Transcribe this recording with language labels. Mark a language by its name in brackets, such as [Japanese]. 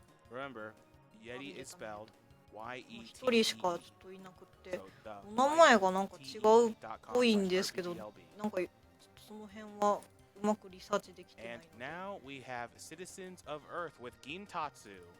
[English] Remember, Yeti is spelled [Japanese] 1人しかちょっといなくて、お名前がなんか違うっぽいんですけど、なんかちょっとその辺はうまくリサーチできてないので。 [English] And now we have Citizens of Earth with Gintatsu.